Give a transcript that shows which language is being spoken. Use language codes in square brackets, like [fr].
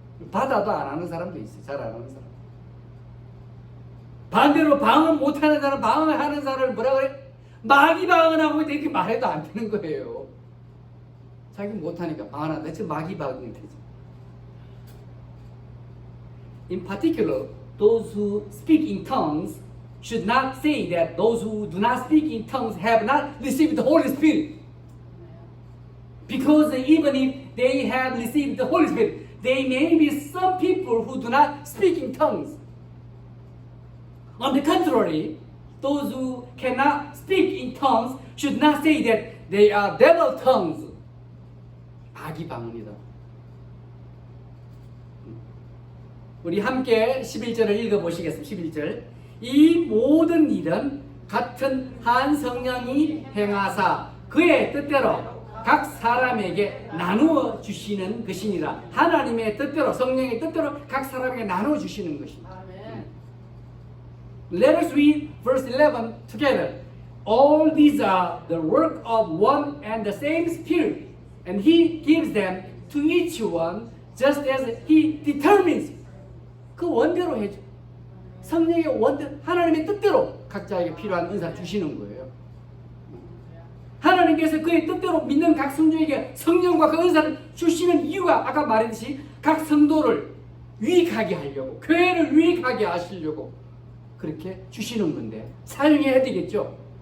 [ko] 받아도 안 하는 사람도 있어요. 잘 안 하는 사람. 반대로 방언 못하는 사람, 방언을 하는 사람을 뭐라 그래? 마귀 방언하고 이렇게 말해도 안 되는 거예요. 자기 못하니까 방언한다. 저 마귀 방언이 되죠. [en] In particular, those who speak in tongues should not say that those who do not speak in tongues have not received the Holy Spirit. Because even if they have received the Holy Spirit, there may be some people who do not speak in tongues. On the contrary, those who cannot speak in tongues should not say that they are devil tongues. [ko] 마귀 방언이다. 우리 함께 11절을 읽어보시겠습니다. 11절. 이 모든 일은 같은 한 성령이 행하사 그의 뜻대로 각 사람에게 나누어 주시는 것이니라. 하나님의 뜻대로, 성령의 뜻대로 각 사람에게 나누어 주시는 것입니다. [en] Let us read verse 11 together. All these are the work of one and the same Spirit, and He gives them to each one just as He determines. [ko] 그 원대로 해줘. 성령의 원대로, 하나님의 뜻대로 각자에게 필요한 은사 주시는 거예요. 하나님께서 그의 뜻대로 믿는 각 성도에게 성령과 그 은사를 주시는 이유가 아까 말했듯이 각 성도를 유익하게 하려고, 교회를 유익하게 하시려고 그렇게 주시는 건데 사용해야 되겠죠.